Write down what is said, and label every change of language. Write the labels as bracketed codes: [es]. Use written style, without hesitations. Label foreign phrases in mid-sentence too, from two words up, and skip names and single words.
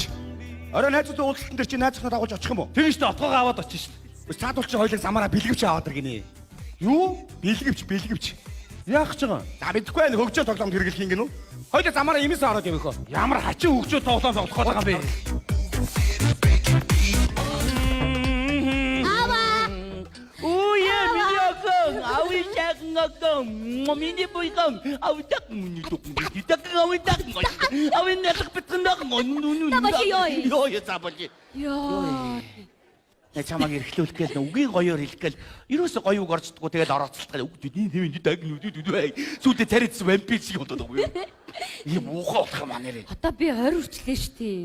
[mn] Орой найзуудтай уулзалтан дээр чи найзхнаа дагуулж очих юм уу? Тэгэн штэ отгоогоо аваад очиж штэ. Цаадуул чи хоёлыг замаараа бэлгэвч аваад иргэнэ. Юу? Бэлгэвч. Яах гэж байгаа? За мэдхгүй байх хөгжөө тоглоомд хэрэглэх юм гэнэ үү? Хоёлыг замаараа имээсээ ороод явах уу? Ямар хачин хөгжөө тоглоом тоглох байгаа юм бэ? Mini boy kam, awitak muni tuk muni tak awitak ngon, awin natak petrendak ngon. Табачи ёй. Ёй табачи. Ёо. Чамаг эрхлүүлэх гээл үгийн гоёор хэлэх гээл ерөөсө гоё үг орчдгоо тэгээд орооцолтгоо үг тийм даг нүдүүд сүйдээ царайдсан вампир шиг болоод байгаа юм. Ийм уухай болох юм аа нэрээ. Одоо би 20 хүрчлээ штий.